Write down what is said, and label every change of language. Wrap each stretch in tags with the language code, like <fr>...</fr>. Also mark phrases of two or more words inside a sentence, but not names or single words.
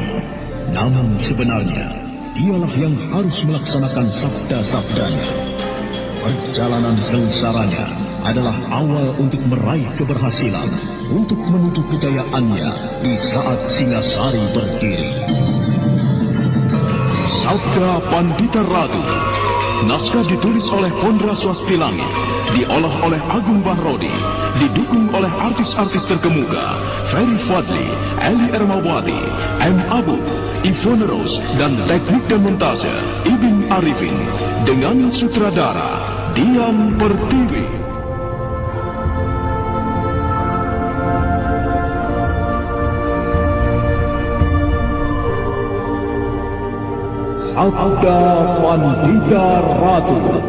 <id>Namun sebenarnya, dialah yang harus melaksanakan sabda-sabdanya. Perjalanan sengsaranya adalah awal untuk meraih keberhasilan, untuk menuju kejayaannya di saat Singasari berdiri. Sabda Pandita Ratu. Naskah ditulis oleh Pondra Swastilangi, diolah oleh Agung Bahrodi, didukung oleh artis-artis terkemuka Ferry Fadli, Eli Ermawati, M. Abu, Ivone Rose, dan teknik dan montase Ibing Arifin, dengan sutradara Dian Pertiwi. Sabda Pandita Ratu.</id>